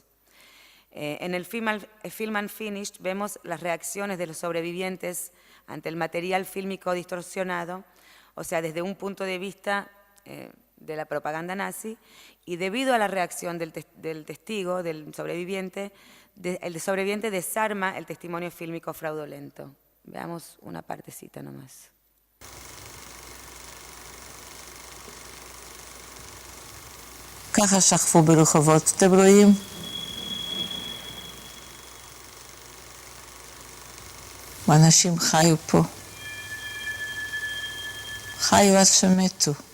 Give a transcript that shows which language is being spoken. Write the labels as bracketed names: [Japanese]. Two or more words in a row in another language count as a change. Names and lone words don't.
[Spanish] En el Film Unfinished vemos las reacciones de los sobrevivientes ante el material fílmico distorsionado, o sea, desde un punto de vista de la propaganda nazi, y debido a la reacción del testigo, del sobreviviente, el sobreviviente desarma el testimonio fílmico fraudulento. Veamos una partecita nomás. [Hebrew] ככה שכבו ברחובות, אתם רואים? ואנשים חיו פה. חיו עד שמתו.